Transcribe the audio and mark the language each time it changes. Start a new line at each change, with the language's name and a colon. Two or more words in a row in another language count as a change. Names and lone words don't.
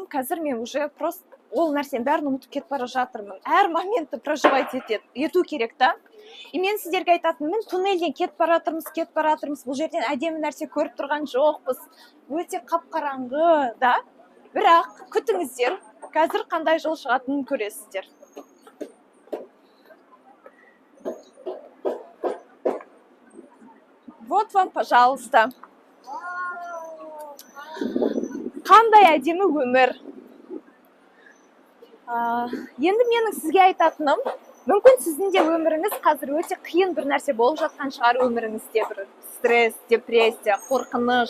Kazakh: Қазір мен
Russian: уже просто
Kazakh: ол нәрсені бәрін ұмытып кетіп бара жатырмын. Әр моментті проживать ету керек та. И мен сіздерге айтатынмын, туннельден кетіп бара жатырмыз. Бұл жерден әдемі нәрсе көріп тұрған жоқпыз. Өте қап-қараңғы, да. Бірақ күтіңіздер, қазір қандай жол шығатынын көресіздер.
Russian: Вот вам, пожалуйста.
Kazakh: Қандай әдемі өмір. Енді менің сізге айтатыным, мүмкін сіздің де өміріңіз қазір өте қиын бір нәрсе болып жатқан шығар өміріңізде, бір стресс, депрессия, қорқыныш.